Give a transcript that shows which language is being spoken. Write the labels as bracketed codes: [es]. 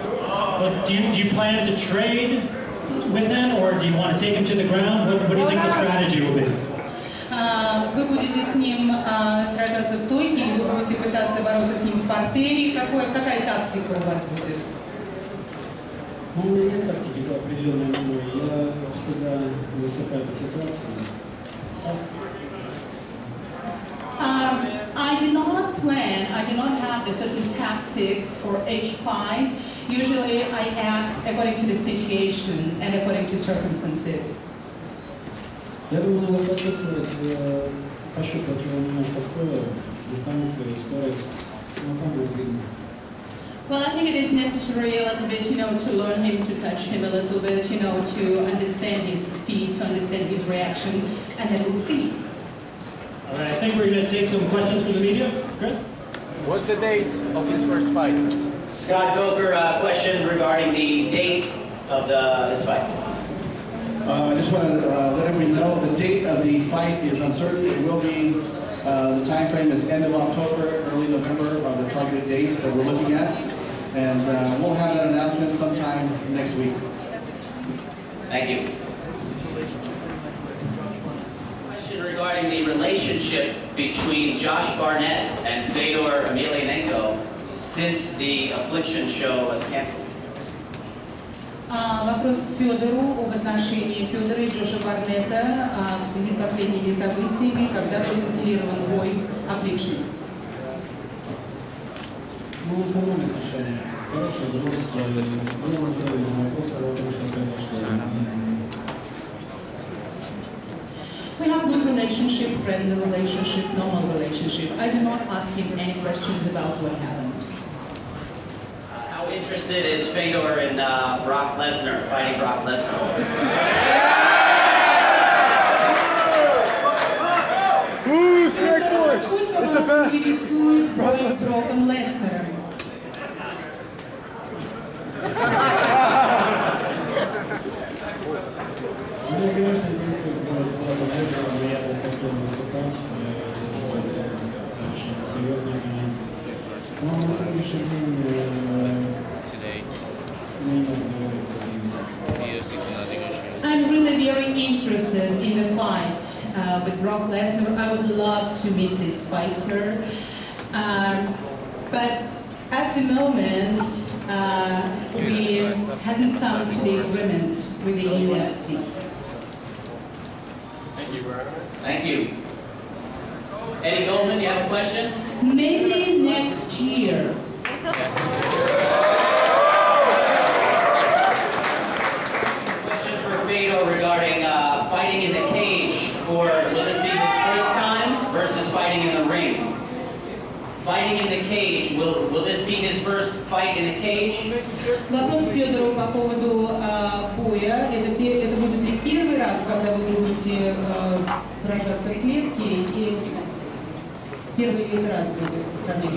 [en] But do you plan to trade with him, or do you want to take him to the ground? What do you think the strategy will be? [ru] Вы будете с ним сражаться в стойке, или вы будете пытаться бороться с ним в партере? Какая тактика у вас будет? Ну, у меня нет тактики определенной любой. Я всегда выступаю по ситуации. [en] I do not plan, I do not have the certain tactics for each fight. Usually I act according to the situation and according to circumstances. [ru] Я думаю, надо почувствовать, пощупать его немножко стоило, дистанцию, скорость, ну там будет видно. [en] Well, I think it is necessary a little bit, to learn him, to touch him a little bit, to understand his speed, to understand his reaction, and then we'll see. All right, I think we're going to take some questions from the media. Chris? What's the date of his first fight? Scott Coker, question regarding the date of this fight. I just want to let everybody know the date of the fight is uncertain. It will be, the time frame is end of October, early November are the targeted dates that we're looking at. And we'll have that announcement sometime next week. Thank you. Question regarding the relationship between Josh Barnett and Fedor Emelianenko since the Affliction show was canceled. [ru] Вопрос к Федору об отношении Федора и Джоша Барнетта в связи с последними событиями, когда был канцелирован бой Affliction. Ну, в основном отношения хорошие, дружеские, было сделано вопрос о том, что произошло. [en] We have good relationship, friendly relationship, normal relationship. I do not ask him any questions about what happened. How interested is Fedor in Brock Lesnar, fighting Brock Lesnar? Ooh, Strikeforce! It's the best! [ru] Интересует бой с Броком Леснером. Меня, конечно, интересует бой с Броком Леснером, но я бы хотел выступать, ситуация очень серьезная для меня. Но на сегодняшний день мы не можем договориться с ним. [en] I'm really very interested in the fight with Brock Lesnar. I would love to meet this fighter. But at the moment, we hasn't come to the agreement with the UFC. Thank you. Eddie Goldman, you have a question? Maybe next year. Question for Fedor regarding fighting in the cage. Will this be his first time versus fighting in the ring? Fighting in the cage, will this be his first fight in a cage? [ru] Вопрос к Федору по поводу боя. Это будет ли первый раз, когда вы будете сражаться в клетке, и первый раз будет сравнение?